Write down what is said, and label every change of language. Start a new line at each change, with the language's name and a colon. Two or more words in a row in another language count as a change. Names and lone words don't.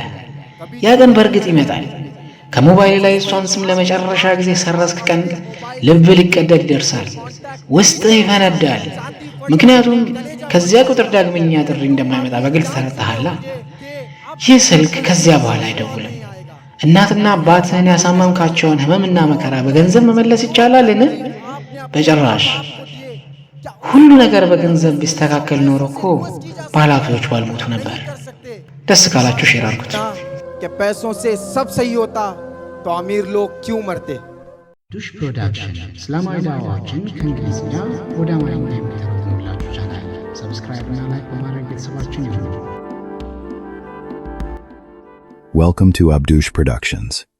Amharic: ያ ቀን በእርግጥ ይመጣል። ከሞባይል ላይ እሷን ስም ለመጨረሻ ጊዜ ሰረስክ ቀን ልብ ሊቀደድ ይደርሳል፣ ውስጥህ ይፈነዳል። ምክንያቱም ከዚያ ቁጥር ዳግመኛ ጥሪ እንደማይመጣ በግልጽ ተረድተሃላ። ይህ ስልክ ከዚያ በኋላ አይደውልም። እናትና አባትህን ያሳመምካቸውን ህመምና መከራ በገንዘብ መመለስ ይቻላልን? በጭራሽ። ሁሉ ነገር በገንዘብ ቢስተካከል ኖሮ እኮ ባለሀብቶች ባልሞቱ ነበር። ደስ ካላችሁ ሼር አድርጉት።
Hindi: पैसों से सब सही होता तो अमीर लोग क्यों मरते?
Amharic: ዱሽ ፕሮዳክሽን እስላማዊ ዳዋዎችን ከእንግሊዝኛ ወደ አማርኛ የሚተረጉምላችሁ ቻናል ሰብስክራይብ እና ላይክ በማድረግ ቤተሰባችን ይሁኑ።
English: Welcome to Abdush Productions.